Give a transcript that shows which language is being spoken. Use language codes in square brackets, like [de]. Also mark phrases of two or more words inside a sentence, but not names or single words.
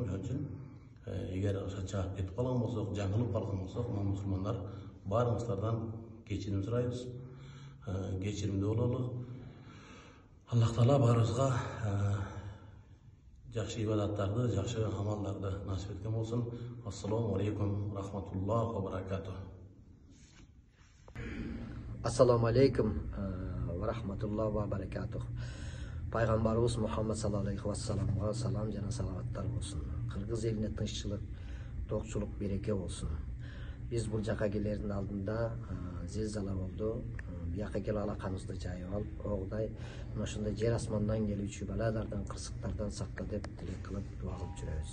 [ky] Ошон үчүн эгер чаап кетип калган болсок, жаңылып калган болсок, мусулмандар баарыңыздардан кечирим сурайбыз. Кечиримдүү бололу. Аллах Таала баарыбызга жакшы ибадаттарды, жакшы амалдарды насип эткен болсун. [ar] السلام عليكم رحمة الله وبركاته. السلام عليكم ورحمة الله وبركاته. [ky] Пайгамбарыбыз Мухаммад [ar] صلى الله عليه و [ky] салламга салам жана салаваттар болсун. Кыргыз элине тынччылык, токчулук, береке болсун. Биз бул жака келердин алдында зилзала болду. Бияка келип алаканыбызды жайып алып, огудай ошондой жер асмандан келүүчү баладардан, кырсыктардан сакта деп тилек кылып, дуа кылып жүрөбүз.